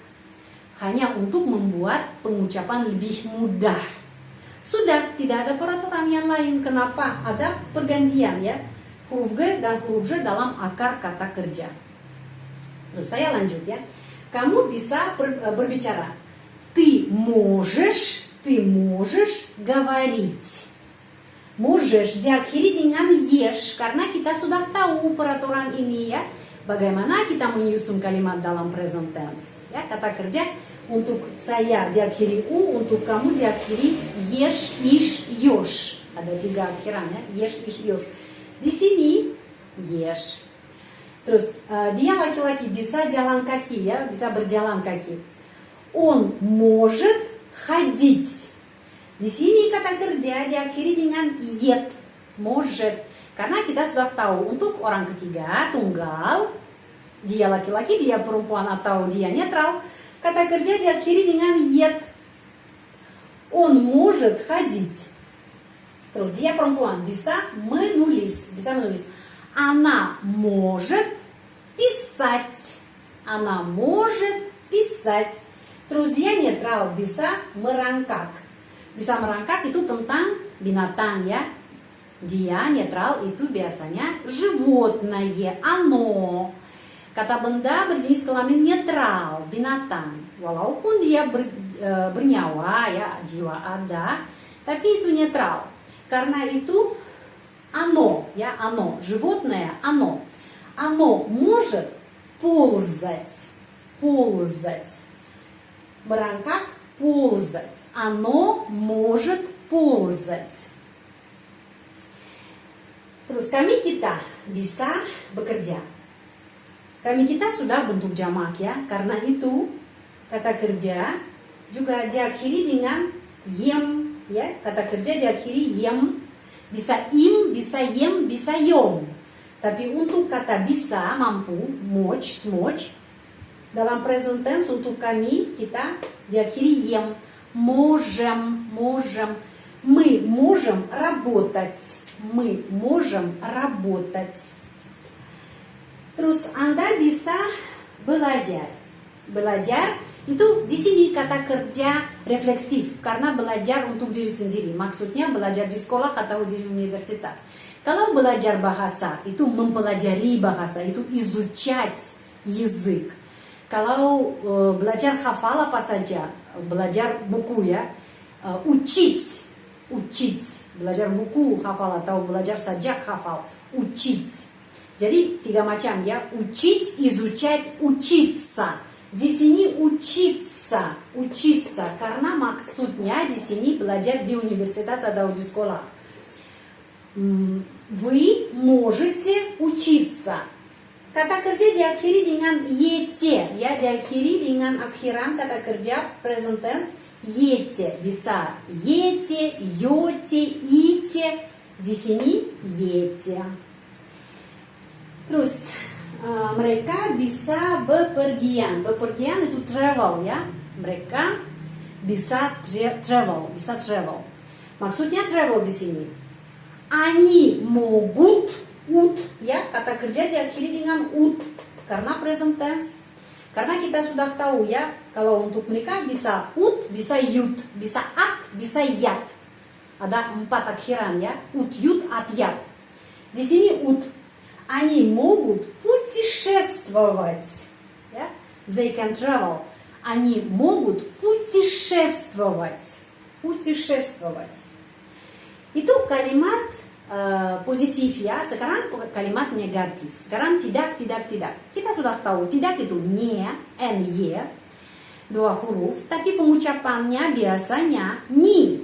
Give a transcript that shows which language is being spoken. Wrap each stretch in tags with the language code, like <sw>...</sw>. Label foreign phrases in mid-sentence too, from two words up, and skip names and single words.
<id>Hanya untuk membuat pengucapan lebih mudah. Sudah, tidak ada peraturan yang lain. Kenapa? Ada pergantian ya. Huruf G dan huruf J dalam akar kata kerja. Terus saya lanjut ya. Kamu bisa berbicara.</id> <ru>Ты можешь говорить.</ru> <id>Можешь diakhiri dengan yesh. Karena kita sudah tahu peraturan ini ya. Bagaimana kita menyusun kalimat dalam present tense. Ya, kata kerja untuk saya diakhiri u, untuk kamu diakhiri yesh, ish, yosh. Ada 3 akhiran ya, yesh, ish, yosh. Di sini yesh. Terus dia laki-laki bisa jalan kaki ya, bisa berjalan kaki.</id> <ru>Он может ходить.</ru> <id>Di sini kata kerja diakhiri dengan yet, может. Karena kita sudah tahu untuk orang ketiga, tunggal, dia laki-laki, dia perempuan atau dia netral, kata kerja diakhiri dengan yet.</id> <ru>Он может ходить.</ru> <id>Terus dia perempuan, bisa menulis.</id> <ru>Она может писать. Она может писать.</ru> <id>Terus dia netral, bisa merangkak. Bisa merangkak itu tentang binatang ya. Dia netral itu biasanya</id> <ru>животное, оно.</ru> <id>Kata benda berjenis kelamin netral, binatang. Walaupun dia bernyawa ya, jiwa ada, tapi itu netral. Karena itu оно, ya,</id> <ru>оно, животное, оно. Оно может ползать.</ru> <id>Merangkак, ползать.</id> <ru>Оно может ползать.</ru> <id>Terus kami kita bisa bekerja. Kami kita sudah bentuk jamak ya. Karena itu kata kerja juga diakhiri dengan yem ya. Kata kerja diakhiri yem. Bisa im, bisa yem, bisa yom. Tapi untuk kata bisa, mampu, moch, smoch. Dalam present tense untuk kami kita diakhiri yem.</id> <ru>Можем. Мы можем работать. Мы можем работать.</ru> <id>Terus Anda bisa belajar. Belajar itu di sini kata kerja refleksif karena belajar untuk diri sendiri. Maksudnya belajar di sekolah atau di universitas. Kalau belajar bahasa itu mempelajari bahasa, itu</id> <ru>изучать язык.</ru> <id>Kalau belajar hafal apa saja, belajar buku ya, учить. Belajar buku hafal atau belajar sajak hafal, учить. Jadi 3 macam ya,</id> <ru>учить, изучать, учиться.</ru> <id>Di sini учиться karena maksudnya di sini belajar di universitas atau di sekolah.</id> <ru>Вы можете учиться.</ru> <id>Kata kerja diakhiri dengan ете, ya, diakhiri dengan akhiran kata kerja present tense ете. Bisa ете, йоте, ите. Di sini ете. Terus mereka bisa bepergian. Bepergian itu travel ya. Mereka bisa travel. Maksudnya travel di sini.</id> <ru>Они могут</ru> <id>ya, kata kerja diakhiri dengan ut karena present tense. Karena kita sudah tahu ya, kalau untuk menikah bisa ut, bisa yut, bisa at, bisa yat. Ada 4 akhiran ya, ut, yut, at, yat. Di sini ut.</id> <ru>Они могут путешествовать.</ru> <en>Yeah? They can travel.</en> <ru>Они могут путешествовать.</ru> <id>Itu kalimat positif ya. Sekarang kalimat negatif. Sekarang tidak. Kita sudah tahu tidak itu nie, ny, 2 huruf. Tapi pengucapannya biasanya ni.</id>